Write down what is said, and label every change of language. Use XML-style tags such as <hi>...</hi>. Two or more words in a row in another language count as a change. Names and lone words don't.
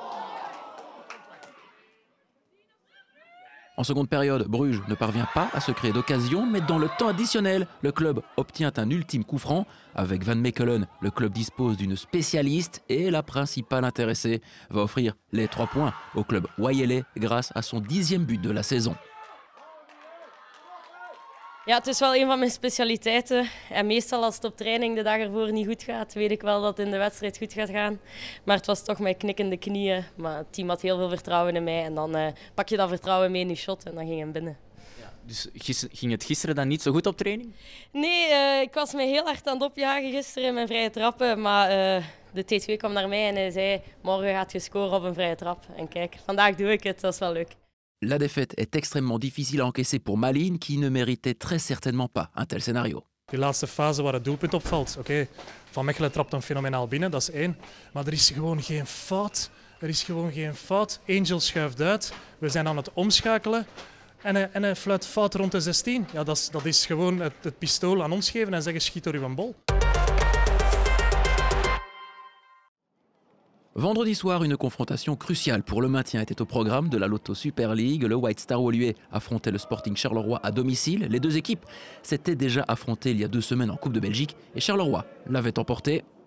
<fr>En seconde période, Bruges ne parvient pas à se créer d'occasion, mais dans le temps additionnel, le club obtient un ultime coup franc. Avec Van Mechelen, le club dispose d'une spécialiste et la principale intéressée va offrir les 3 points au club Wayele grâce à son 10e but de la saison.</fr> <nl>Ja, het is wel een van mijn specialiteiten. En meestal als het op training de dag ervoor niet goed gaat, weet ik wel dat het in de wedstrijd goed gaat gaan. Maar het was toch met knikkende knieën. Maar het team had heel veel vertrouwen in mij. En dan pak je dat vertrouwen mee in je shot en dan ging hem binnen. Ja, dus ging het gisteren dan niet zo goed op training? Nee, ik was me heel hard aan het opjagen gisteren in mijn vrije trappen. Maar de T2 kwam naar mij en hij zei, morgen gaat je scoren op een vrije trap. En kijk, vandaag doe ik het, dat is wel leuk.</nl> <fr>La défaite est extrêmement difficile à encaisser pour Malines, qui ne méritait très certainement pas un tel scénario.</fr> <nl>Die laatste fase waar het doelpunt opvalt. Oké, Van Mechelen trapt hem fenomenaal binnen, dat is 1. Maar er is gewoon geen fout. Er is gewoon geen fout. Angel schuift uit. We zijn aan het omschakelen. En hij fluit fout rond de 16. Ja, dat is gewoon het pistool aan ons geven en zeggen schiet door uw bol.</nl> <fr>Vendredi soir, une confrontation cruciale pour le maintien était au programme de la Loto Super League. Le White Star Woluwe affrontait le Sporting Charleroi à domicile. Les deux équipes s'étaient déjà affrontées il y a 2 semaines en Coupe de Belgique et Charleroi l'avait emporté.</fr>